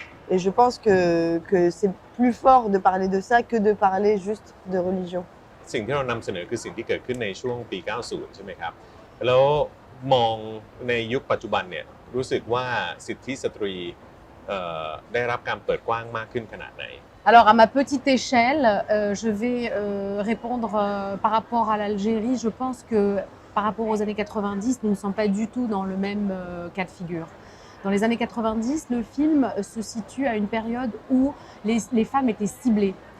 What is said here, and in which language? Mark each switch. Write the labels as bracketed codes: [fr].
[fr] Et je pense que c'est plus fort de parler de ça que de parler juste de religion. [th] สิ่งที่เรานำเสนอคือสิ่งที่เกิดขึ้นในช่วงปี 90 ใช่ไหมครับแล้วมองในยุคปัจจุบันเนี่ยรู้สึกว่าสิทธิสตรีได้รับการเปิดกว้างมากขึ้นขนาดไหน [fr] Alors, à ma petite échelle, je vais répondre par rapport à l'Algérie. Je pense que par rapport aux années 90, nous ne sommes pas du tout dans le même cas de figure. Dans les années 90, le film se situe à une période où les femmes étaient ciblées.